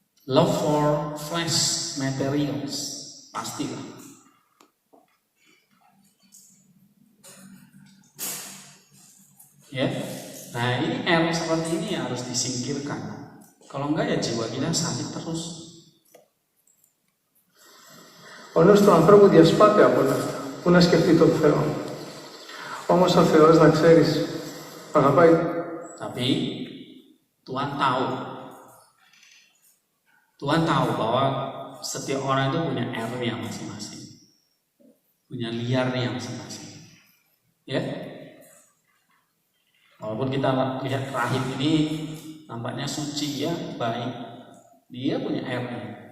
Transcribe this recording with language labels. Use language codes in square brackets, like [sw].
[en] Love for flesh materials, [id] pastilah. Ya, nah ini error seperti ini harus disingkirkan. Kalau enggak ya jiwa kita sakit terus. [el] Ο νους του ανθρώπου διασπάται από όλα αυτά. Πού να σκεφτεί τον Θεό. Όμως ο Θεός, να ξέρεις, αγαπάει. [id] Tapi Tuhan tahu bahwa setiap orang itu punya error-nya masing-masing, punya liarnya masing-masing. Ya, walaupun kita lihat rahim ini nampaknya suci ya, baik, dia punya error.